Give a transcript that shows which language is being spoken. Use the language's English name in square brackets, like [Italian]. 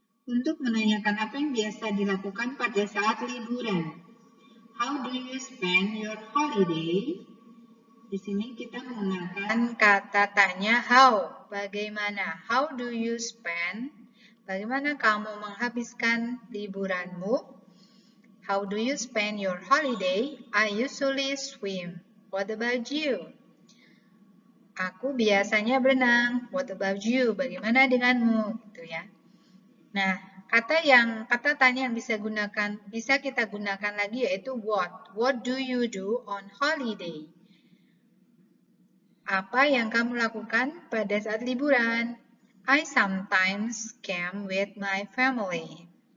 [Indonesian] Untuk menanyakan apa yang biasa dilakukan pada saat liburan. [English] How do you spend your holiday? [Indonesian] Di sini kita menggunakan kata tanya how. Bagaimana? [English] How do you spend? [Indonesian] Bagaimana kamu menghabiskan liburanmu? [English] How do you spend your holiday? I usually swim. What about you? [Indonesian] Aku biasanya berenang. [English] What about you? [Indonesian] Bagaimana denganmu? Gitu ya. Nah, kata tanya yang bisa kita gunakan lagi yaitu what. [English] What do you do on holiday? [Indonesian] Apa yang kamu lakukan pada saat liburan? [English] I sometimes camp with my family.